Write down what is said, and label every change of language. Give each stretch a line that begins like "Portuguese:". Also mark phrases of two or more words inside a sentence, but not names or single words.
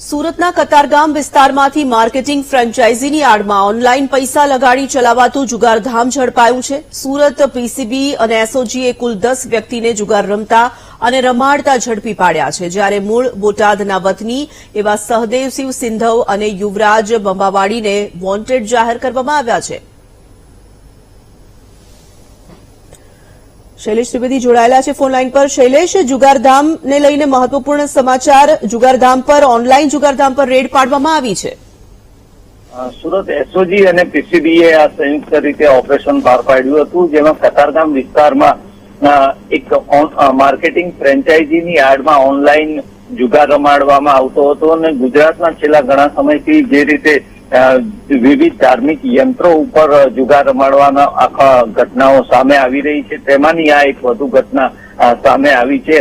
Gujarati: સુરતના કતારગામ વિસ્તારમાંથી માર્કેટિંગ ફ્રેન્ચાઇઝીની આડમાં ઓનલાઈન પૈસા લગાડી ચલાવાતું જુગારધામ ઝડપાયું છે। સુરત પીસીબી અને એસઓજીએ કુલ 10 વ્યક્તિને જુગાર રમતા અને રમાડતા ઝડપી પાડ્યા છે, જ્યારે મૂળ બોટાદના વતની એવા સહદેવસિંહ સિંધવ અને યુવરાજ બંબાવાડીને વોન્ટેડ જાહેર કરવામાં આવ્યા છે। શૈલેશ ત્રિવેદી જોડાયેલા છે ફોન લાઈન પર। શૈલેશ, જુગારધામ ને લઈને મહત્વપૂર્ણ સમાચાર। જુગારધામ પર ઓનલાઈન જુગારધામ પર રેડ પાડવામાં આવી છે। સુરત એસઓજી અને પીસીબીએ આ સંયુક્ત રીતે ઓપરેશન બહાર પાડ્યું હતું, જેમાં કતારગામ વિસ્તારમાં એક માર્કેટિંગ ફ્રેન્ચાઇઝીની આડમાં ઓનલાઈન જુગાર રમાડવામાં આવતો હતો અને ગુજરાતમાં છેલ્લા ઘણા સમયથી જે રીતે વિવિધ ધાર્મિક યંત્રો ઉપર જુગાર રમાડવાના આખા ઘટનાઓ સામે આવી રહી છે, તેમાંની આ એક વધુ ઘટના સામે આવી છે।